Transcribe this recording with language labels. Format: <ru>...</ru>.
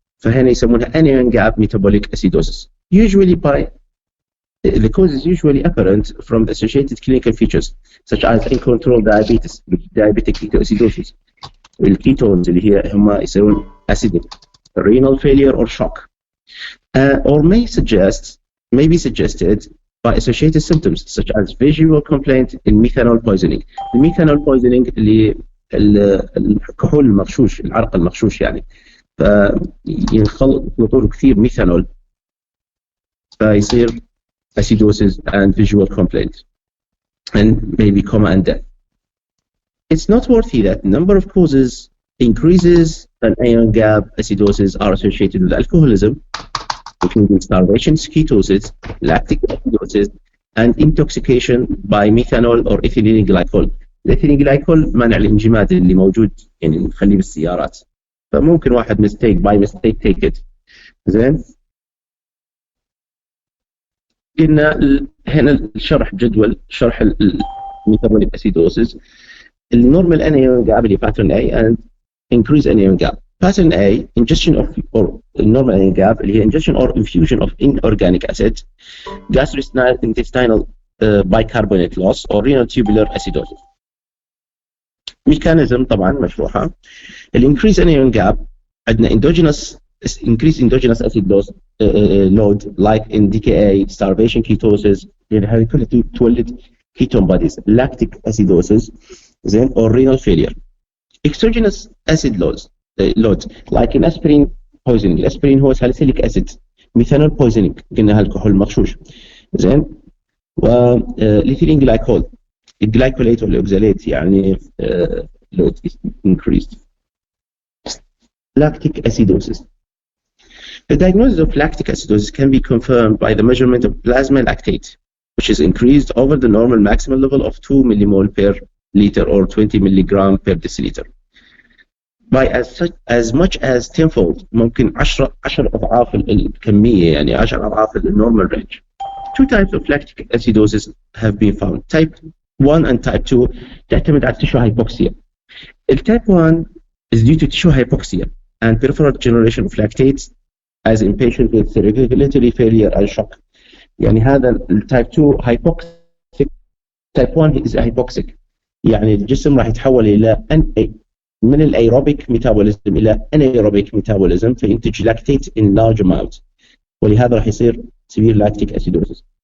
<ar>فهنا يسمونها</ar> <en>anion gap metabolic acidosis. Usually the cause is usually apparent from the associated clinical features such as uncontrolled diabetes, diabetic ketoacidosis,</en> <ar>الكيتونز اللي هي هم يصيرون</ar> <en>acidic, renal failure or shock, or may be suggested by associated symptoms such as visual complaint in methanol poisoning.</en> <ar>الميثانول poisoning اللي الكحول المغشوش العرق المغشوش يعني يخلطوا كثير ميثانول فيصير</ar> <en>acidosis and visual complaint and maybe coma and death. It's noteworthy that the number of causes increases and anion gap acidosis are associated with alcoholism, including starvation, ketosis, lactic acidosis, and intoxication by methanol or ethylene glycol.</en> <ar>الإثيلين glycol منع الانجماد اللي موجود يعني نخليه بالسيارات. فممكن واحد</ar> <en>by mistake take it. زين؟ قلنا هنا الشرح جدول شرح metabolic acidosis. النورمال anion gap اللي pattern A and increased anion gap. Pattern A, ingestion of or normal anion gap</en> <ar>اللي هي</ar> <en>ingestion or infusion of inorganic acid, gastrointestinal bicarbonate loss or renal tubular acidosis.</en> <ar>mechanism طبعا مشروحة.</ar> <en>increased anion gap</en> <ar>عندنا</ar> <en>increased endogenous acid load like in DKA, starvation ketosis،</en> <ar>يعني هذه كلها تولد</ar> <en>ketone bodies, lactic acidosis, then or renal failure. Exogenous acid loads like in aspirin poisoning.</en> <ar>الاسبرين هو salicylic acid. ميثانول poisoning قلنا الكحول مغشوش. زين وليثيلين glycol الجلايكوليت والاوكزاليت يعني</ar> <en>load is increased. Lactic acidosis. The diagnosis of lactic acidosis can be confirmed by the measurement of plasma lactate, which is increased over the normal maximum level of 2 millimole per liter or 20 milligram per deciliter. By as much as tenfold</en> <ar>ممكن 10 أضعاف الكمية يعني 10 أضعاف</ar> <en>the normal range. Two types of lactic acidosis have been found. Type 1 and type 2</en> <ar>تعتمد على</ar> <en>tissue hypoxia. Type 1 is due to tissue hypoxia and peripheral generation of lactates as in patients with circulatory failure and shock.</en> <ar>يعني هذا</ar> <en>type 2 hypoxic. Type 1 is hypoxic.</en> <ar>يعني الجسم راح يتحول إلى من الايروبيك ميتابوليزم الى انايروبيك ميتابوليزم فينتج لاكتيت</ar> <en>in large amount</en> <ar>ولهذا راح يصير severe lactic acidosis.</ar>